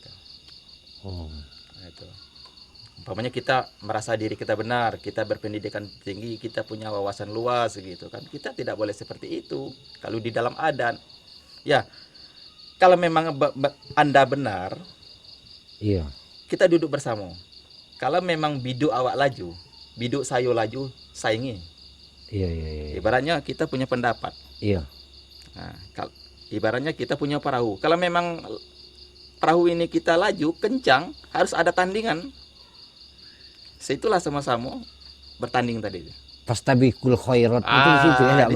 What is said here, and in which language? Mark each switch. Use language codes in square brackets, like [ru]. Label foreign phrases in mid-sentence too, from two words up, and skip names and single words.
[id] Itu umpamanya kita merasa diri kita benar, kita berpendidikan tinggi, kita punya wawasan luas gitu kan, kita tidak boleh seperti itu kalau di dalam adat. Ya, kalau memang Anda benar, iya, kita duduk bersama. Kalau memang [min] biduk awak laju, biduk sayo laju, [id] saingi. Iya. Ibaratnya kita punya pendapat. Iya. Nah, ibaratnya kita punya perahu. Kalau memang perahu ini kita laju kencang, harus ada tandingan. Situlah sama-sama bertanding tadi. [ar] Fastabiqul khairat [id] itu di situ ya,